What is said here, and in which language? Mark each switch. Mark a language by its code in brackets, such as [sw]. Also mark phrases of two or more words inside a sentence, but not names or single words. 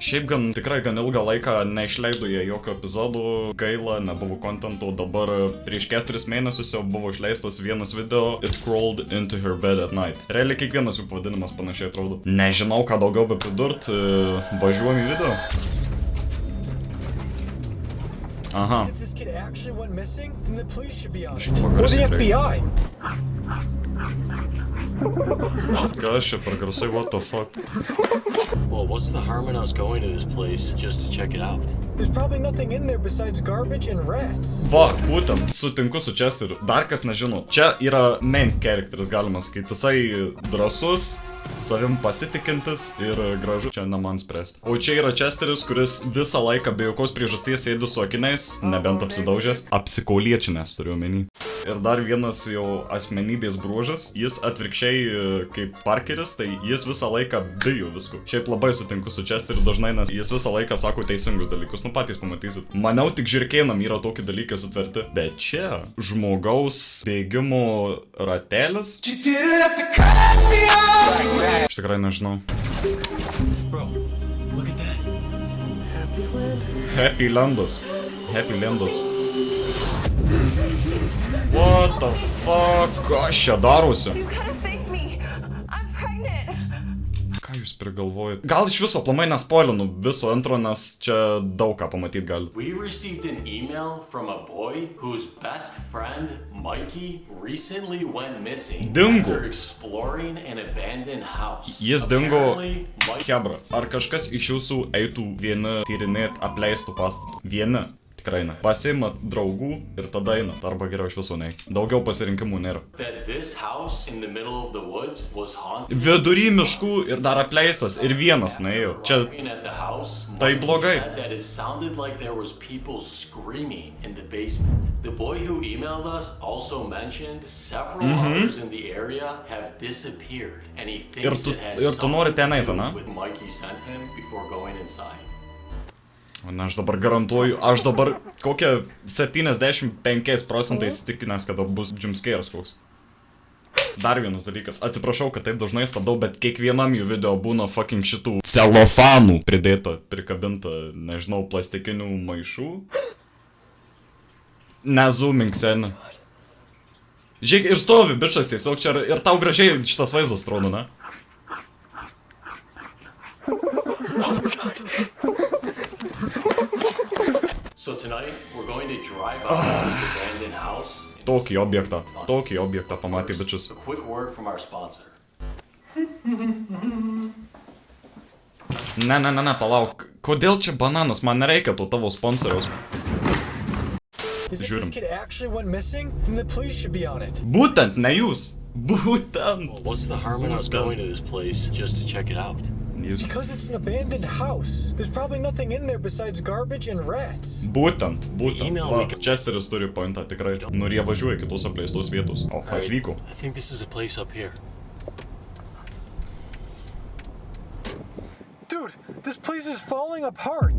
[lt] Šiaip tikrai gan ilgą laiką neišleido jie jokio epizodų, gaila, nebuvo kontento, dabar prieš 4 mėnesius jau buvo išleistas vienas video It Crawled Into Her Bed at Night. Realiai kiekvienas jų pavadinimas panašiai atrodo. Nežinau, ką daugiau be pridurt, važiuojam į video. Aha. [en] If this kid actually went missing, then the police should be on it. [lt] Šitą [en] Or the [lt] garsiai [en] FBI. [lt] Kas čia per garsai, [en] what the fuck? Well, what's the harm in us going to this place just to check it out? There's probably nothing in there besides garbage and rats. [lt] Va, būtent, sutinku su Chesteriu. Dar kas nežino, čia yra [en] main characteris, [lt] galima sakyti. Jisai drąsus, savim pasitikintis ir gražu, čia ne man spręsti. O čia yra Chesteris, kuris visą laiką be jokios priežasties sėdi su akiniais, nebent apsidaužęs. Apsikauliečinės turiu omeny. Ir dar vienas jau asmenybės bruožas, jis atvirkščiai kaip Parkeris, tai jis visą laiką bijo visko. Šiaip labai sutinku su Chesteriu dažnai, nes jis visą laiką sako teisingus dalykus, nu patys pamatysit. Maniau, tik žirkėnam yra tokie dalykai sutverti, bet čia žmogaus bėgimo ratelis. Aš tikrai nežinau. Happy Landas. [en] Happy Landas. What the fuck? [lt] Kas čia darosi? Ką jūs prigalvojat? Gal iš viso aplamai nespoilinu viso intro, nes čia daug ką pamatyt gali. [en] We received an email from a boy whose best friend, Mikey, recently went missing [lt] Dingo. [en] after exploring an abandoned house. [lt] Jis dingo. [en] Apparently, Mike- [lt] Hebra, ar kažkas iš jūsų eitų vieni tyrinėt apleistų pastatų? Vieni. Tikrai ne. Pasiimat draugų ir tada einat, arba geriau iš viso nei. Daugiau pasirinkimų nėra. [en] that this house in the middle of the woods was haunted. [lt] Vidury miškų ir dar apleistas ir vienas nuėjo. Čia [en] Looking at the house, [lt] Tai Mikey blogai. [en] said that it sounded like there was people screaming in the basement. The boy who emailed us also mentioned several others in the area have disappeared, and he thinks [lt] tu- [en] it has [lt] ir tu nori ten [en] something [lt] eit, [en] to do [lt] ane? [en] with Mikey sent him before going inside. [lt] O ne, aš dabar garantuoju, aš dabar kokią 75% įsitikinęs, kad bus jumpscares koks. Dar vienas dalykas, atsiprašau, kad taip dažnai stabdau, bet kiekvienam jų video būna fucking šitų celofanų pridėta, prikabinta, nežinau, plastikinių maišų. Nezoomink seni. Žiūrėk, ir stovi bičas tiesiog čia ir tau gražiai šitas vaizdas atrodo, ne? [en] So tonight we're going to drive out to this abandoned house. [lt] Tokį objektą pamatė bičas. [en] A quick word from our sponsor. [lt] Ne, palauk. Kodėl čia bananas? Man nereikia to tavo sponsoriaus. [en] If this [lt] Žiūrim. [en] kid actually went missing, then the police should be on it. [lt] Būtent, ne jūs. Būtent. [en] What's the harm in us going to this place just to check it out? [lt] Jūs. [en] Because it's an abandoned house. There's probably nothing in there besides garbage and rats. [lt] Būtent. [en] Email [lt] Va, [en] me. [lt] Chesteris turi pointą tikrai. Nu ir jie važiuoja kitos apleistos vietos. O, [en] Alright, [lt] atvyko. [en] I think this is a place up here. Dude, this place is falling apart.